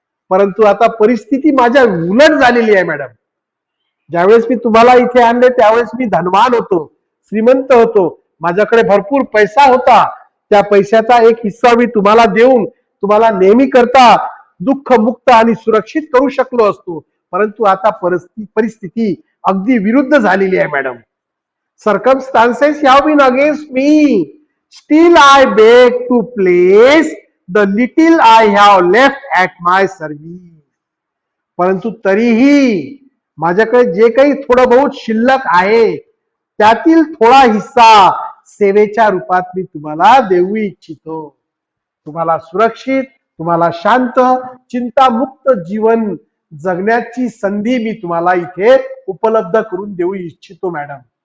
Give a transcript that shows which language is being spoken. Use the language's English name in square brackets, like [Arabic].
[Marathi] परंतु आता परिस्थिती माझ्या उलट झालेली आहे मॅडम. ज्यावेळेस मी तुम्हाला इथे आणले त्यावेळेस मी धनवान होतो, श्रीमंत होतो, माझ्याकडे भरपूर पैसा होता. त्या पैशाचा एक हिस्सा मी तुम्हाला देऊन तुम्हाला नेहमी करता दुःख मुक्त आणि सुरक्षित करू शकलो असतो. परंतु आता परिस्थिती अगदी विरुद्ध झालेली आहे madam. [English] Circumstances have been against me. Still I beg to place the little I have left at my service. [Marathi] परंतु तरीही माझ्याकडे जे काही थोडं बहुत शिल्लक आहे त्यातील थोडा हिस्सा सेवेच्या रूपात मी तुम्हाला देऊ इच्छितो. तुम्हाला सुरक्षित, तुम्हाला शांत, चिंतामुक्त जीवन जगण्याची संधी मी तुम्हाला इथे उपलब्ध करून देऊ इच्छितो मॅडम.